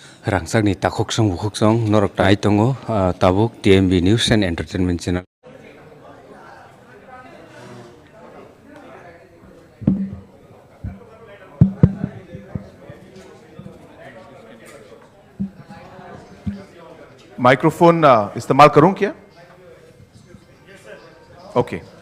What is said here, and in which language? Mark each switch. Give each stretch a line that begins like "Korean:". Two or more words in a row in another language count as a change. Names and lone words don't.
Kok Borok: Rangsakni takoksong bukoksong norok tai tongo tabuk TMB News and Entertainment Channel.
Hindi: माइक्रोफोन इस्तेमाल करूं क्या? ओके।